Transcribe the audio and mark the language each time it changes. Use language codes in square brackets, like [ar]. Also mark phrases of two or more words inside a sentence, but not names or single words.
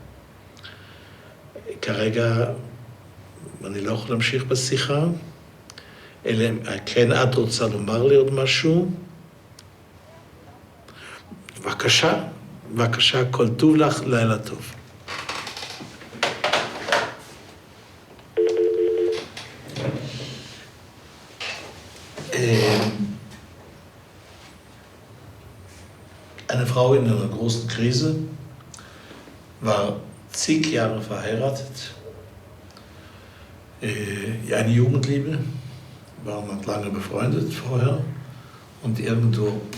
[he] כרגע אני לא יכול להמשיך בשיחה, אלא כן את רוצה לומר לי עוד משהו? בבקשה. בבקשה, כל טוב לך, לילה טוב. [de] Eine Frau in einer großen Krise, war zig Jahre verheiratet, eine Jugendliebe, waren lange befreundet vorher und irgendwo.